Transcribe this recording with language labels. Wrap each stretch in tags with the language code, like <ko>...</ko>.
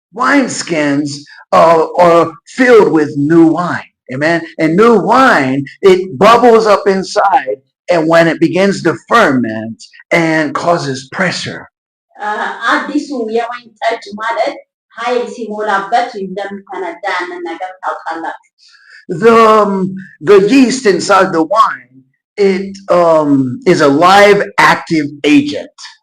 <en>Wineskins are filled with new wine. Amen. And new wine, it bubbles up inside, and when it begins to ferment and causes pressure.</en> <am>አዲሱ የወይን ጠጅ ማለት ኃይል ሲሞላበት እንደሚፈነዳ ያንን ነገር ታውቃላችሁ።</am> <en>The yeast inside the wine, it is a live, active agent.</en>